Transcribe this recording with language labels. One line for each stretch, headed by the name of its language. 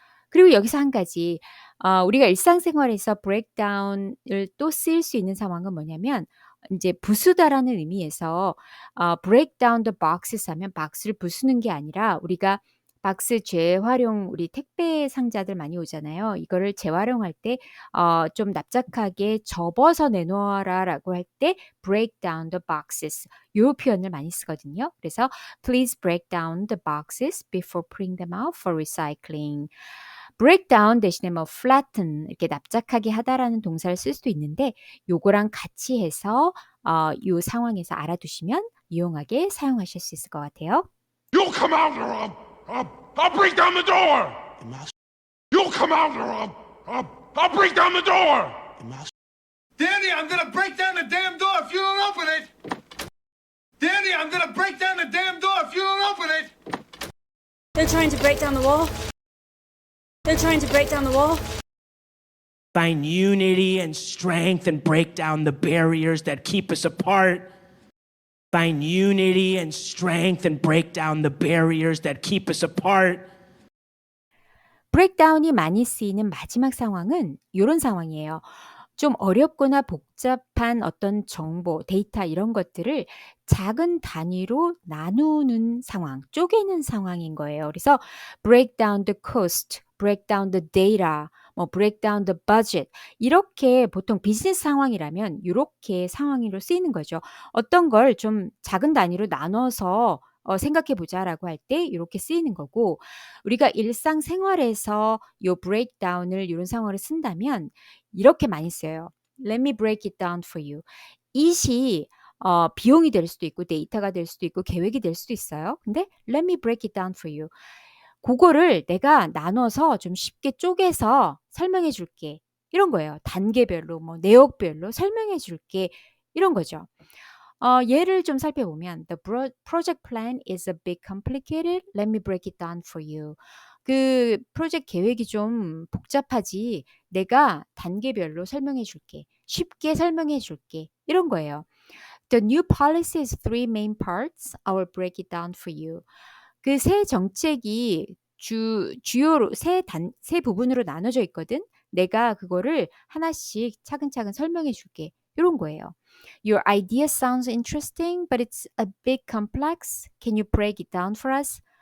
Korean: 그리고 여기서 한 가지 우리가 일상생활에서 breakdown을 또 쓰일 수 있는 상황은 뭐냐면 이제 부수다라는 의미에서
English: break down the boxes
Korean: 하면 박스를 부수는 게 아니라 우리가 박스 재활용 우리 택배 상자들 많이 오잖아요. 이거를 재활용할 때 좀 납작하게 접어서 내놓아라라고 할 때
English: break down the boxes
Korean: 요 표현을 많이 쓰거든요. 그래서
English: please break down the boxes before putting them out for recycling.
Korean: break down 대신에 뭐 flatten 이렇게 납작하게 하다라는 동사를 쓸 수도 있는데 요거랑 같이 해서 요 상황에서 알아두시면 유용하게 사용하실 수 있을 것 같아요.
English: You'll come out or I'll break down the door! You'll come out or I'll break down the door! Danny, I'm gonna break down the damn door if you don't open it! Danny, I'm gonna break down the damn door if you don't open it! They're trying to break down the wall. They're trying to break down the wall. Find unity and strength and break down the barriers that keep us apart. Find unity and strength and break down the barriers that keep us apart.
Korean: 브레이크다운이 많이 쓰이는 마지막 상황은 이런 상황이에요. 좀 어렵거나 복잡한 어떤 정보, 데이터 이런 것들을 작은 단위로 나누는 상황, 쪼개는 상황인 거예요. 그래서
English: break down the cost, break down the data,
Korean: 뭐
English: break down the budget
Korean: 이렇게 보통 비즈니스 상황이라면 이렇게 상황으로 쓰이는 거죠. 어떤 걸 좀 작은 단위로 나눠서 생각해 보자라고 할 때 이렇게 쓰이는 거고 우리가 일상생활에서 요 breakdown을 이런 상황으로 쓴다면 이렇게 많이 써요.
English: Let me break it down for you.
Korean: it이 비용이 될 수도 있고 데이터가 될 수도 있고 계획이 될 수도 있어요. 근데
English: let me break it down for you.
Korean: 그거를 내가 나눠서 좀 쉽게 쪼개서 설명해 줄게. 이런 거예요. 단계별로 뭐 내역별로 설명해 줄게. 이런 거죠. 예를 좀 살펴보면
English: The project plan is a bit complicated. Let me break it down for you.
Korean: 그 프로젝트 계획이 좀 복잡하지 내가 단계별로 설명해 줄게. 쉽게 설명해 줄게. 이런 거예요.
English: The new policy has three main parts. I will break it down for you.
Korean: 그 새 정책이 주요로 세 부분으로 나눠져 있거든. 내가 그거를 하나씩 차근차근 설명해 줄게. 이런 거예요.
English: Your idea sounds interesting, but it's a bit complex. Can you break it down for us?